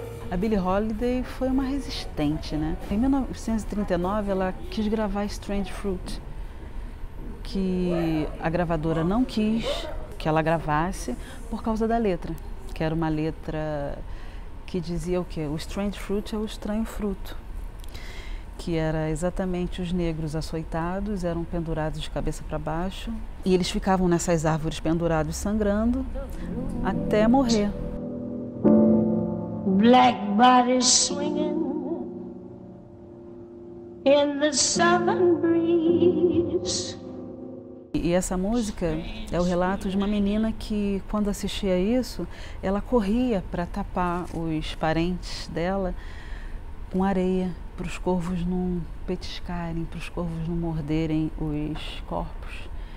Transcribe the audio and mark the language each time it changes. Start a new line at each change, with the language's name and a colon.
Portuguese: A Billie Holiday foi uma resistente, né? Em 1939 ela quis gravar Strange Fruit, que a gravadora não quis que ela gravasse por causa da letra, que era uma letra que dizia o quê? O Strange Fruit é o estranho fruto, que era exatamente os negros açoitados, eram pendurados de cabeça para baixo e eles ficavam nessas árvores pendurados sangrando até morrer.
English: Black bodies swinging in the southern breeze.
Portuguese: E essa música é o relato de uma menina que, quando assistia isso, ela corria para tapar os parentes dela com areia, para os corvos não petiscarem, para os corvos não morderem os corpos.